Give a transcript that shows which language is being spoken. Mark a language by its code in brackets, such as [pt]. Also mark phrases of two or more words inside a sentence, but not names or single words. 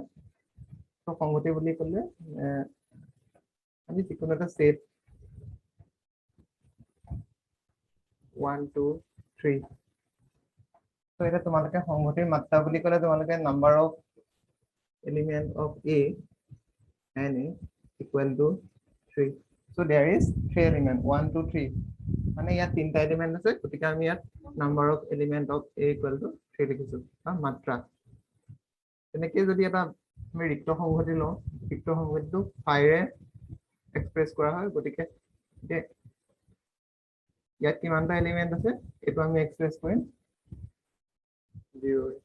[as] তো সংগতি বুলি ক'লে আমি যিকোনো এটা ছেট 1 2 3, তো এটা তোমালোকে সংগতিৰ মাত্ৰা বুলি ক'লে তোমালোকে [en] number of element of A and A equal to 3. So there is 3 element 1 2 3, [as] মানে ইয়াত তিনটা এলিমেন্ট আছে, গতিকে আমি ইয়াত [en] number of element of A equal to 3 [as] লিখিছো মাত্ৰা। তেনেকৈ যদি এটা আমি ৰিক্ত সংগতি লওঁ, ৰিক্ত সংগতিটো 5 ৰে এক্সপ্ৰেছ কৰা হয়, গতিকে ইয়াত কিমানটা এলিমেন্ট আছে এইটো আমি এক্সপ্ৰেছ কৰিম 0।